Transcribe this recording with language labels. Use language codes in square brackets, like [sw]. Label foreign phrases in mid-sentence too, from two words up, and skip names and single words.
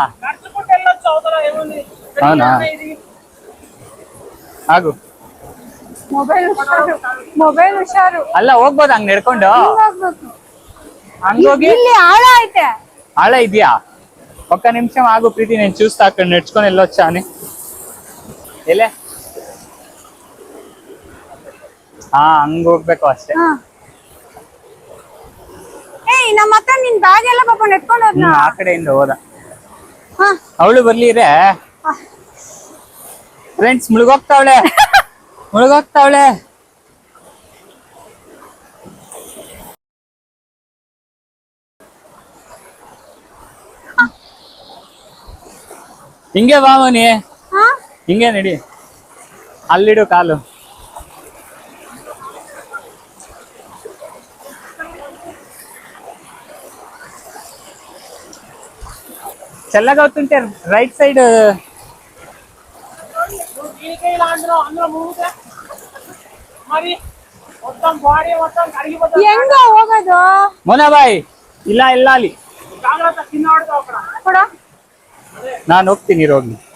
[kn] అవునా ಆಗು. ಮೊಬೈಲ್ ಹುಷಾರು. ಅಲ್ಲ ಹೋಗ್ಬೋದ ಹಂಗ್ ನಡ್ಕೊಂಡು? ಹಂಗೋಗಿ ಇಲ್ಲಿ ಆಳ ಐತೆ. ಆಳ ಇದೆಯಾ? ಒಕ್ಕ ನಿಮಿಷ ಆಗು ಪ್ರೀತಿ, [te] నేను చూస్తా అక్కడ నడుచుకొని వెళ్ళొచ్చా అని. [kn] ಎಲ್ಲೇ? ಹಾ, ಹಂಗ ಹೋಗ್ಬೇಕು ಅಷ್ಟೇ. ಏಯ್, ನಮ್ಮ ಅಕ್ಕ ನಿನ್ ಬ್ಯಾಗ್ ಎಲ್ಲ ಪಾಪ ನೆಟ್ಕೊಂಡು ಹೋದ್ನ. ಆ ಕಡೆಯಿಂದ ಹೋದ. ಅವಳು ಬರ್ಲಿರೆ ಫ್ರೆಂಡ್ಸ್, ಮುಳುಗೋಗ್ತಾವಳೆ ಮುಳುಗೋಗ್ತಾವಳೆ. ಹಿಂಗೆ ಬಾ ಮನಿ, ಹಿಂಗೆ ನಡಿ. ಅಲ್ಲಿಡು ಕಾಲು. [te] చల్లగా అవుతుంటే రైట్ సైడ్. [kn] ಹೆಂಗ ಹೋಗೋದು ಮೋನಾಬಾಯ್? ಇಲ್ಲ ಅಲ್ಲಿ ನಾನು ಹೋಗ್ತೀನಿ, ಹೋಗ್ಲಿ.